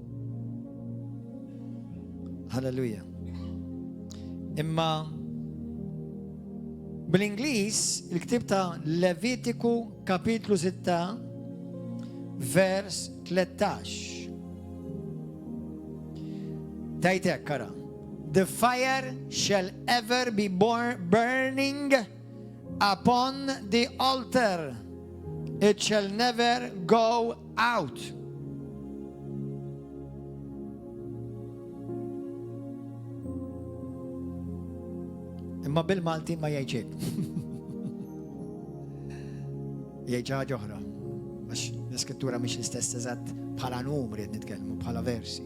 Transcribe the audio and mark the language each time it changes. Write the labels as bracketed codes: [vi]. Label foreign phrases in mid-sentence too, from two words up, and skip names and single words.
[mt] Halleluja. Imma bl-Ingliż il-ktib ta' Levitiku kapitlu 6 vers 13. Tajtek kara. [en] The fire shall ever be burning upon the altar. It shall never go out. [mt] Imma bil-Malti ma jgħidx. Jgħid ħaġa oħra. Għax l-iskrittura mhix l-istess eżatt bħala numri qed nitkellmu bħala versi.